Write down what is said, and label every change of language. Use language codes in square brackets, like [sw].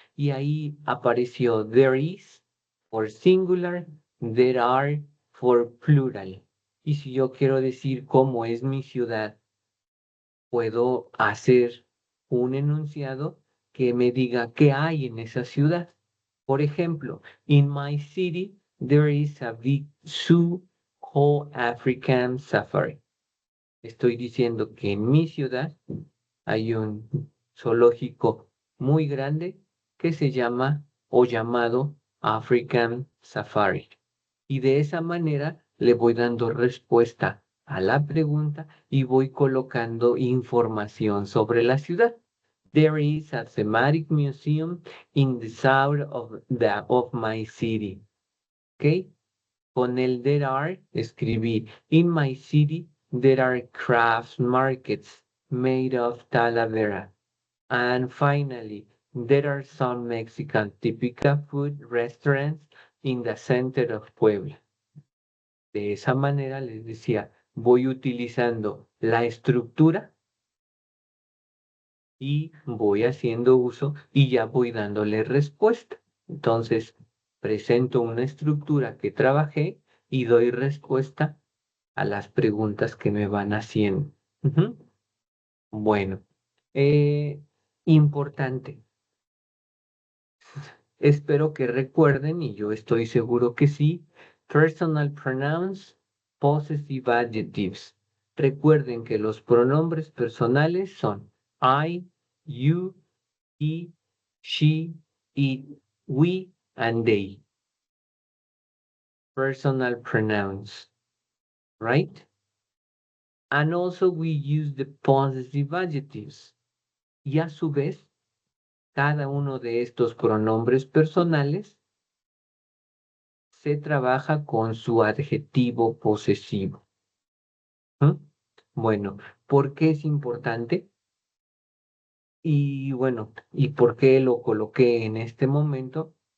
[es] Y ahí apareció [en] there is for singular, there are for plural. [es] Y si yo quiero decir cómo es mi ciudad, puedo hacer un enunciado que me diga qué hay en esa ciudad. Por ejemplo, [en] in my city there is a big zoo called African Safari. [es] Estoy diciendo que en mi ciudad hay un zoológico muy grande que se llama o llamado African Safari. Y de esa manera le voy dando respuesta a la pregunta y voy colocando información sobre la ciudad. [en] There is a thematic museum in the south of my city. ¿Ok? [es] Con el [en] there are [es] escribí, [en] in my city there are crafts markets made of Talavera. And finally, there are some Mexican typical food restaurants in the center of Puebla. [es] De esa manera les decía, voy utilizando la estructura y voy haciendo uso y ya voy dándole respuesta. Entonces, presento una estructura que trabajé y doy respuesta a las preguntas que me van haciendo. Ujú. Bueno, eh, importante. Espero que recuerden, y yo estoy seguro que sí, [en] personal pronouns, possessive adjectives. [es] Recuerden que los pronombres personales son I, you, he, she, it, we, and they. [en] Personal pronouns, right? And also we use the possessive adjectives. [es] Y a su vez, cada uno de estos pronombres personales se trabaja con su adjetivo posesivo. ¿Mm? Bueno, ¿por qué es importante? Y bueno, ¿y por qué lo coloqué en este momento?